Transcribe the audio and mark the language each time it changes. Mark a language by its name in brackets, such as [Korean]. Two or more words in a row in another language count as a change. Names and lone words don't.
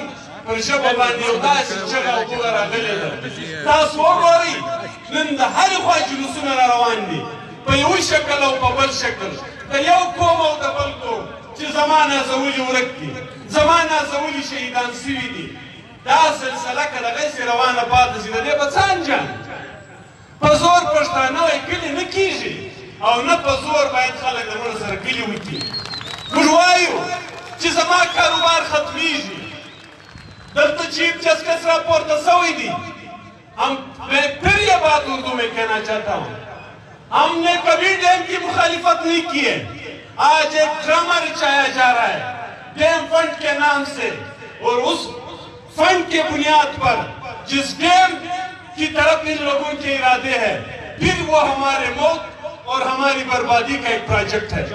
[Pashto] پر ژبه باندې یو داسې چغه او بوغه راغلې ده تاسو وګورئ نن د هرې خوا جلوسونه را روان دي په یوه شکل او په بل شکل د یو قوم او د بل قوم چې زما نازولي ورک دي زما نازولي شهیدان سوي دي دا سلسله که دغسې روانه پاتې شي د دې به څه انجام په زور پښتانه وایي کلي نه کېږي او نه په زور باید خلک د مړه سره کلي وکړي. موږ وایو چې زما کاروبار ختمیږي. دلته [English] chief justice [Pashto] راپورته سوی دی. [Urdu] میں پھر یہ بات اردو میں کہنا چاہتا ہوں، ہم نے کبھی ڈیم کی مخالفت نہیں کی ہے. آج ایک ڈرامہ رچایا جا رہا ہے [English] dam fund [Urdu] کے نام سے، اور اس فنڈ کے بنیاد پر جس ڈیم کی طرف ان لوگوں کے ارادے ہیں، پھر وہ ہمارے موت اور ہماری بربادی کا ایک پروجیکٹ ہے.